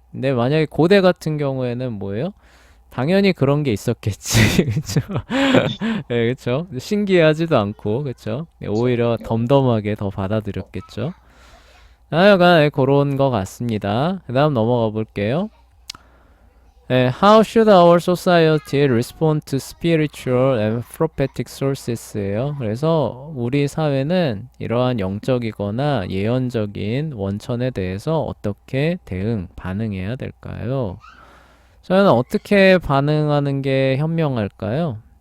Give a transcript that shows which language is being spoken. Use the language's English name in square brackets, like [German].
[Korean] 근데 만약에 고대 같은 경우에는 뭐예요? 당연히 그런 게 있었겠지. 그쵸? 그쵸? 신기하지도 않고, 그쵸? 오히려 덤덤하게 더 받아들였겠죠? 하여간 그런 것 같습니다. 그 다음 넘어가 볼게요. [English] How should our society respond to spiritual and prophetic sources예요. [Korean] 그래서 우리 사회는 이러한 영적이거나 예언적인 원천에 대해서 어떻게 반응해야 될까요? 저는 어떻게 반응하는 게 현명할까요?